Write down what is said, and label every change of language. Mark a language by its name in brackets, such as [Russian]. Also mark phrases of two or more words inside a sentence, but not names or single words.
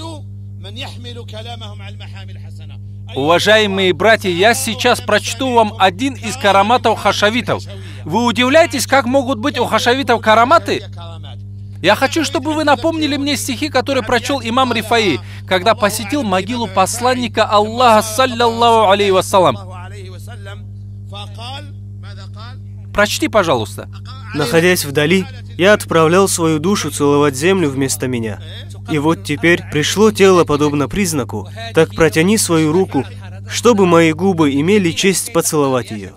[Russian] Уважаемые братья, я сейчас прочту вам один из караматов хашавитов. Вы удивляетесь, как могут быть у хашавитов караматы? Я хочу, чтобы вы напомнили мне стихи, которые прочел имам Рифаи, когда посетил могилу посланника Аллаха, [Arabic] صلى الله عليه وسلم. [Russian] Прочти, пожалуйста. Находясь вдали, я отправлял свою душу целовать землю вместо меня. И вот теперь пришло тело подобно признаку, так протяни свою руку, чтобы мои губы имели честь поцеловать ее.